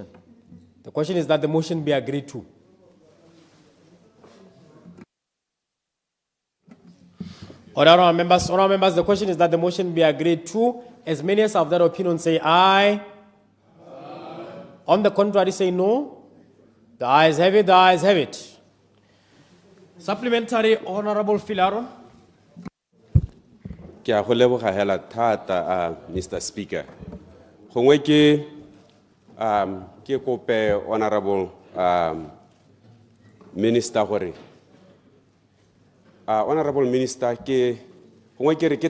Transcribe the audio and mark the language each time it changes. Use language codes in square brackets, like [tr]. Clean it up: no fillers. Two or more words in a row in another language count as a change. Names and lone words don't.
[en] The question is that the motion be agreed to. Honorable members, the question is that the motion be agreed to. As many as of that opinion say aye. On the contrary say no. The ayes have it, Supplementary, Honorable Philaron. [tn] Ke a go leboga hela thata Mr. Speaker. Gongwe ke kope [en] Honorable Minister [tn] gore [en] Honorable Minister [tn] ke gongwe ke re ke